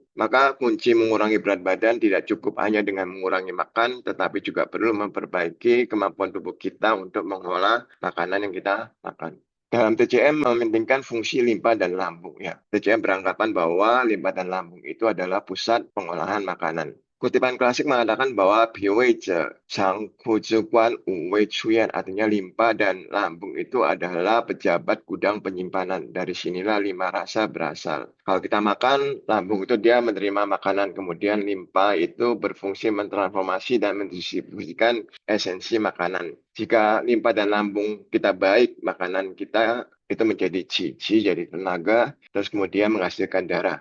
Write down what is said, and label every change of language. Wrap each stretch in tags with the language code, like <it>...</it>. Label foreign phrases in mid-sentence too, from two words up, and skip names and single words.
<id>Maka kunci mengurangi berat badan tidak cukup hanya dengan mengurangi makan, tetapi juga perlu memperbaiki kemampuan tubuh kita untuk mengolah makanan yang kita makan. Dalam TCM mementingkan fungsi limpa dan lambung. Ya, TCM beranggapan bahwa limpa dan lambung itu adalah pusat pengolahan makanan. Kutipan klasik mengatakan bahwa</id> <zh>脾胃者常库之官五味出现,</zh> <id>artinya limpa dan lambung itu adalah pejabat gudang penyimpanan. Dari sinilah 5 rasa berasal. Kalau kita makan, lambung itu dia menerima makanan, kemudian limpa itu berfungsi mentransformasi dan mendistribusikan esensi makanan. Jika limpa dan lambung kita baik, makanan kita itu menjadi qi, qi jadi tenaga, terus kemudian menghasilkan darah.</id>